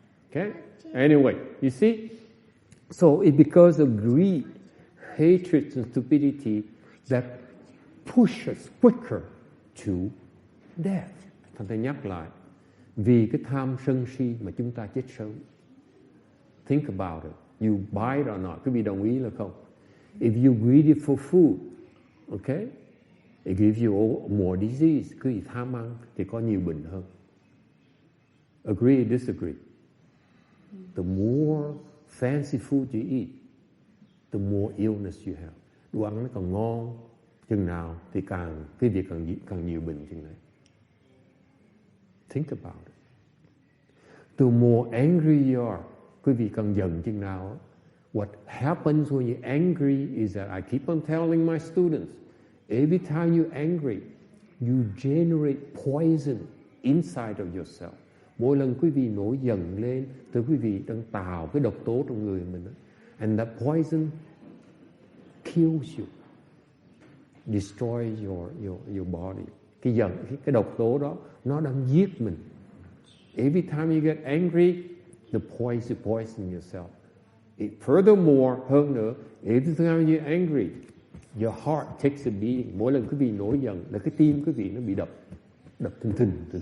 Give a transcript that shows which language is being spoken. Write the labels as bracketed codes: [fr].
[en] Okay? Anyway, you see? So it's because of greed, hatred and stupidity that push us quicker to death. [vi] Thành ta nhắc lại, vì cái tham sân si mà chúng ta chết sớm. [en] Think about it. You buy it or not. [vi] Quý vị đồng ý là không? [en] If you greedy for food, okay, it gives you more disease. [vi] Quý vị tham ăn thì có nhiều bệnh hơn. [en] Agree, disagree? The more fancy food you eat, the more illness you have. [vi] Đồ ăn nó còn ngon chừng nào thì quý vị càng nhiều bệnh chừng này. [en] Think about it. The more angry you are, [vi] quý vị càng giận chừng nào. [en] What happens when you're angry is that I keep on telling my students, every time you're angry, you generate poison inside of yourself. [vi] Mỗi lần quý vị nổi giận lên, thì quý vị đang tạo cái độc tố trong người mình. [en] And that poison kills you, destroys your body. [vi] Cái độc tố đó, nó đang giết mình. [en] Every time you get angry, the poison yourself. Furthermore, [vi] hơn nữa, [en] every time you're angry, your heart takes a beating. [vi] Mỗi lần quý vị nổi giận là cái tim quý vị nó bị đập thình.